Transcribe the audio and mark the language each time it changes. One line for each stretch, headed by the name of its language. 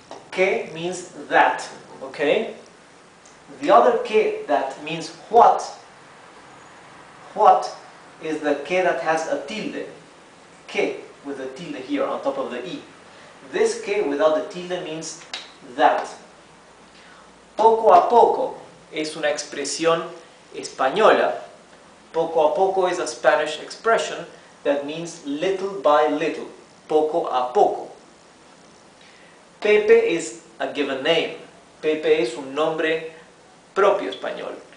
English: Que means that, okay? The other que, that means what. What is the que that has a tilde. Que, with a tilde here on top of the i. This que without the tilde means that.
Spanish: Poco a poco es una expresión española.
English: Poco a poco is a Spanish expression that means little by little. Poco a poco. Pepe is a given name.
Spanish: Pepe es un nombre propio español.